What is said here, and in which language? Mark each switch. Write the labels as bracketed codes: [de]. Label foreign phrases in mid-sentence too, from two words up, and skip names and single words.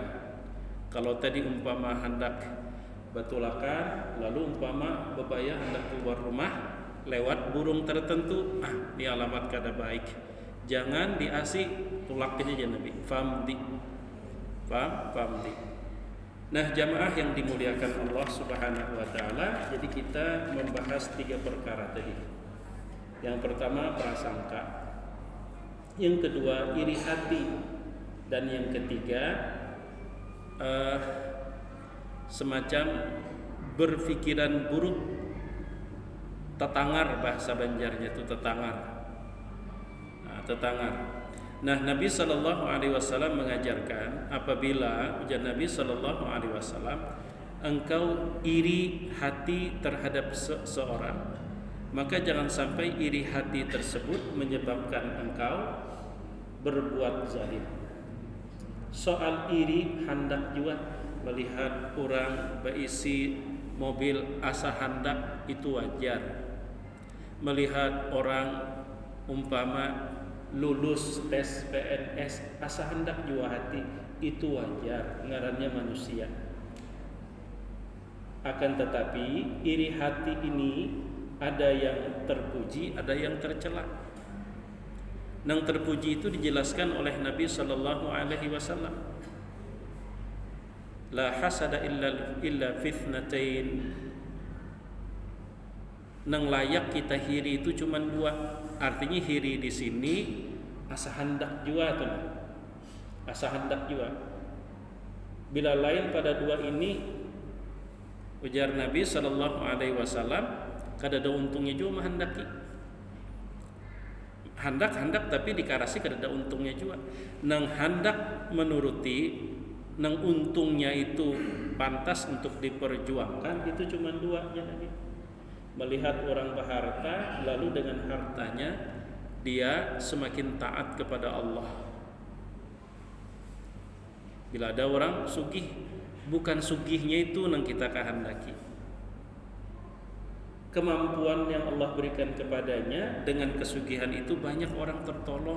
[bjn] Kalau tadi umpama hendak betulakan, lalu umpama bebaya hendak keluar rumah lewat burung tertentu, ini alamat kada baik, jangan diasi, tulak aja Nabi, famdi. Nah, jamaah yang dimuliakan Allah [ar] سبحانه وتعالى, [bjn] jadi kita membahas 3 perkara tadi. Yang pertama prasangka, yang kedua iri hati, dan yang ketiga semacam berpikiran buruk, tetangar, bahasa Banjarnya itu tetangar. Nah, Nabi [ar] صلى الله عليه وسلم [bjn] mengajarkan, apabila ujar Nabi [ar] صلى الله عليه وسلم, [bjn] engkau iri hati terhadap seseorang, maka jangan sampai iri hati tersebut menyebabkan engkau berbuat zalim. Soal iri hendak juga, melihat orang berisi mobil asa hendak itu wajar. Melihat orang umpama lulus tes PNS asa hendak jua hati, itu wajar, ngarannya manusia. Akan tetapi iri hati ini ada yang terpuji, ada yang tercela. Yang terpuji itu dijelaskan oleh Nabi [ar] صلى الله عليه وسلم, لا حسد إلا في اثنتين. [bjn] Nang layak kita hiri itu cuma 2. Artinya hiri di sini asa hendak jua tuh. Asa hendak jua. Bila lain pada 2 ini, ujar Nabi [ar] صلى الله عليه وسلم, [bjn] kada ada untungnya juga menghendaki. Hendak tapi dikarasi kada ada untungnya juga. Nang hendak menuruti, nang untungnya itu pantas untuk diperjuangkan, itu cuma 2 ya Nabi. Melihat orang berharta, lalu dengan hartanya dia semakin taat kepada Allah. Bila ada orang sugih, bukan sugihnya itu yang kita kehendaki, kemampuan yang Allah berikan kepadanya, dengan kesugihan itu banyak orang tertolong.